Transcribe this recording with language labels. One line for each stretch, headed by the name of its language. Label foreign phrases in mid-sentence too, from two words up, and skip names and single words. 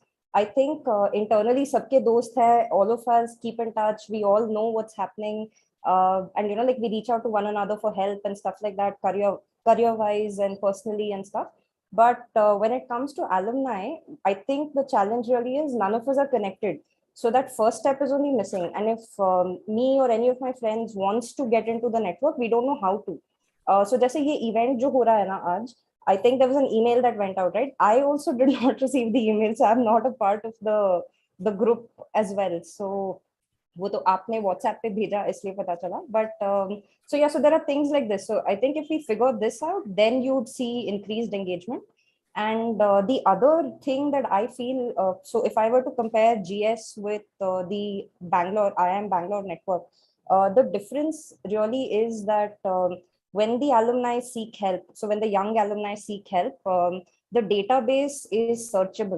English: I think internally
Hindi: सबके दोस्त हैं,
English: all of us keep in touch, we all know what's happening, and like we reach out to one another for help and stuff like that, career wise and personally and stuff. But when it comes to alumni, I think the challenge really is none of us are connected. So that first step is only missing. And if me or any of my friends wants to get into the network, we don't know how to.
Hindi: सो जैसे ये इवेंट जो हो रहा है ना आज,
English: I think there was an email that went out, right? I also did not receive the email, so I'm not a part of the the group as well.
Hindi: So वो तो आपने WhatsApp पे भेजा इसलिए पता चला.
English: But so yeah, so there are things like this. So I think if we figure this out, then you'd see increased engagement. And the other thing that I feel, so if I were to compare GS with the Bangalore, IIM Bangalore network, the difference really is that when the alumni seek help, so when the young alumni seek help, the database is searchable.